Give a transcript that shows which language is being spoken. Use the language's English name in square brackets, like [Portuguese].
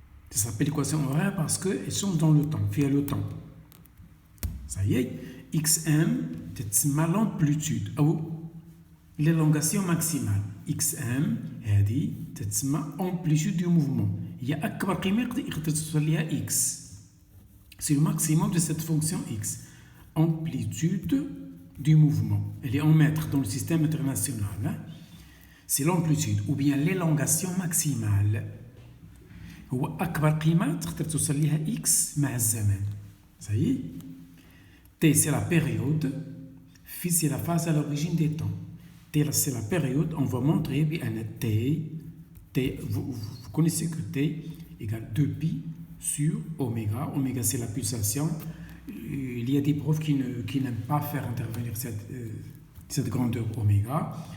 [French] Ça s'appelle l'équation horaire parce qu'elle change dans le temps, via le temps. Ça y est, xm, c'est l'amplitude ou l'élongation maximale. xm, c'est l'amplitude du mouvement. Il y a [Arabic] أكبر قيمة يقدر توصل لها x. [French] C'est le maximum de cette fonction x. Amplitude du mouvement. Elle est en mètres dans le système international. Hein? C'est l'amplitude ou bien l'élongation maximale. [Arabic] هو أكبر قيمة تقدر توصل لها x مع الزمن. [French] Ça y est. T, c'est la période. Phi, c'est la phase à l'origine des temps. T, c'est la période. On va montrer bien T, vous connaissez que T égale 2pi sur oméga. Oméga, c'est la pulsation. Il y a des profs qui n'aiment pas faire intervenir cette grandeur oméga.